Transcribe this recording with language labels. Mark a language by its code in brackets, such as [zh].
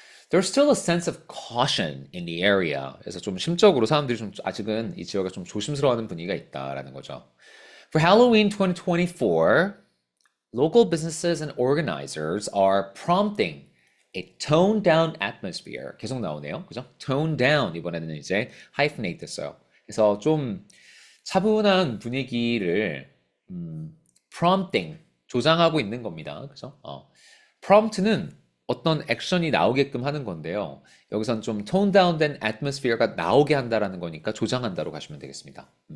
[en] There's still a sense of caution in the area. [ko] 그래서 좀 심적으로 사람들이 좀 아직은 이 지역에 좀 조심스러워하는 분위기가 있다라는 거죠. [en] For Halloween 2024, local businesses and organizers are prompting a toned down atmosphere. [ko] 계속 나오네요. 그죠? toned down. 이번에는 이제 hyphenate 됐어요. 그래서 좀 차분한 분위기를 prompting 조장하고 있는 겁니다. 그죠? prompt는 어떤 액션이 나오게끔 하는 건데요. 여기선 좀 tone down 된 atmosphere가 나오게 한다라는 거니까 조장한다로 가시면 되겠습니다.